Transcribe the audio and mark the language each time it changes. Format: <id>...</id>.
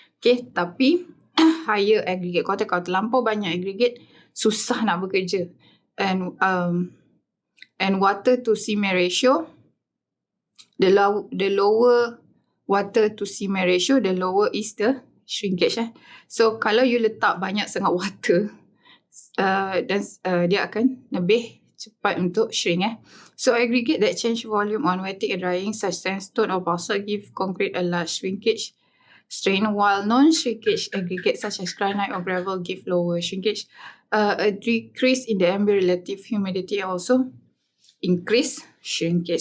<ms>Okay, tapi</ms> <en>higher aggregate content,</en> <ms>kalau terlampau banyak aggregate, susah nak bekerja.</ms> <en>And water to cement ratio, the lower water to cement ratio, the lower is the shrinkage.</en> <ms>So kalau you letak banyak sangat water, dan dia akan lebih cepat untuk shrink.</ms> <en>So aggregate that change volume on wetting and drying, such sandstone or basalt, give concrete a large shrinkage strain, while non-shrinkage aggregate such as granite or gravel give lower shrinkage. A decrease in the ambient relative humidity also increase shrinkage.</en>